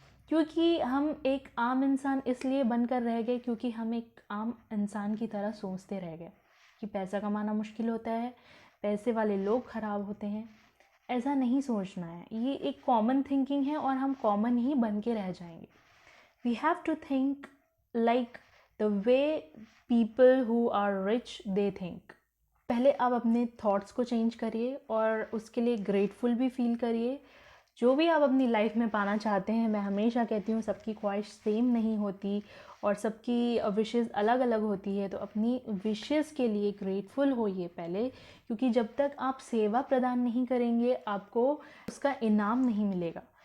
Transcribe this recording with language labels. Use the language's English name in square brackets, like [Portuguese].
[Hindi] क्योंकि हम एक आम इंसान इसलिए बनकर रह गए क्योंकि हम एक आम इंसान की तरह सोचते रह गए कि पैसा कमाना मुश्किल होता है, पैसे वाले लोग ख़राब होते हैं। ऐसा नहीं सोचना है, ये एक कॉमन थिंकिंग है और हम कॉमन ही बन के रह जाएंगे। [English] We have to think like the way people who are rich they think. [Hindi] पहले आप अपने थॉट्स को चेंज करिए और उसके लिए ग्रेटफुल भी फील करिए। जो भी आप अपनी लाइफ में पाना चाहते हैं, मैं हमेशा कहती हूँ सबकी ख्वाहिश सेम नहीं होती और सबकी विशेस अलग अलग होती है, तो अपनी विशेस के लिए ग्रेटफुल होइए पहले, क्योंकि जब तक आप सेवा प्रदान नहीं करेंगे आपको उसका इनाम नहीं मिलेगा।